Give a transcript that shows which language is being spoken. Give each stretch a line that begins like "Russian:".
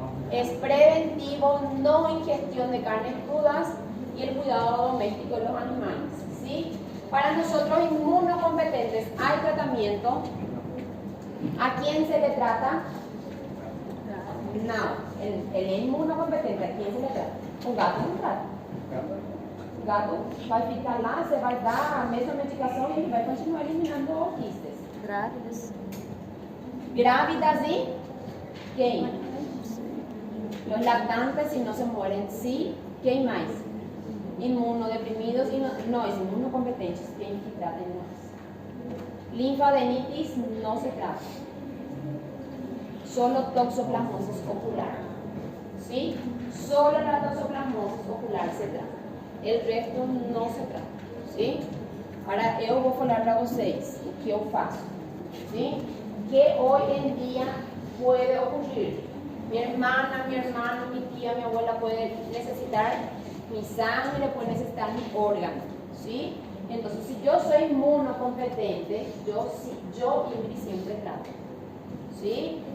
Spanish: Es preventivo, no ingestión de carnes crudas y el cuidado doméstico de los animales, ¿sí? Para nosotros inmunocompetentes hay tratamiento. ¿A quién se le trata? No, el inmunocompetente, ¿a quién se le trata? Un gato no trata.
Portuguese: O gato vai ficar lá, você vai dar a mesma medicação e ele vai continuar eliminando quistes. Grávidas.
Spanish: Grávidas y ¿quién? Los lactantes si no se mueren, sí. ¿Quién más? Inmunodeprimidos y no es inmunocompetentes, ¿quién que traten más? Linfadenitis no se trata. Solo toxoplasmosis ocular. ¿Sí? Solo la toxoplasmosis ocular se trata. El resto no se trata. ¿Sí? Ahora
Portuguese: eu vou falar para vocês o que eu faço.
Spanish: ¿Sí? Que hoy en día puede ocurrir. Mi hermana, mi hermano, mi tía, mi abuela puede necesitar mi sangre, puede necesitar mi órgano, ¿sí? Entonces, si yo soy inmunocompetente, yo Ingrid siempre trato, ¿sí?